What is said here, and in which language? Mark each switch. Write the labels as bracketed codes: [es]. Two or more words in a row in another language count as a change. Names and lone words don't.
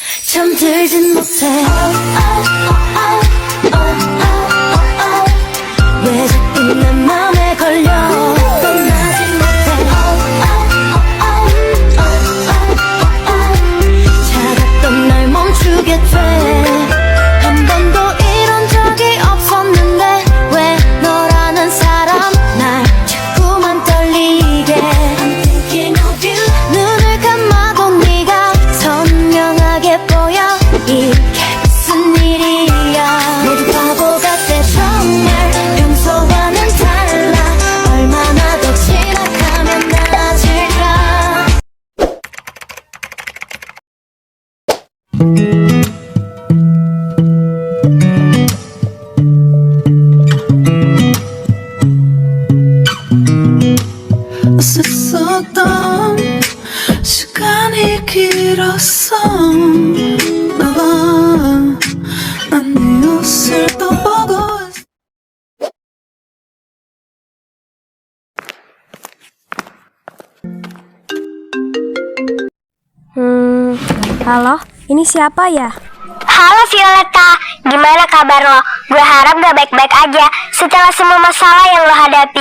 [ko] 잠들진 못해 왜 자꾸 내 맘에 걸려 떠나지 못해 차갑던 날 멈추게 돼 한 번도 이런 적이 없었는데 왜 너라는 사람 날 자꾸만 떨리게 [en] I'm thinking of you [ko] 눈을 감아도 네가 선명하게 보여 이게 무슨 일이야 모두 바보 같아 정말 평소와는 달라 얼마나 더 지나가면 나아질까 어색했던 시간이 길었어 너가 난 네 옷을 또 보고 있어 [id] Halo, ini siapa ya? Halo Violeta, gimana kabar lo? Gue harap gak baik-baik aja setelah semua masalah yang lo hadapi.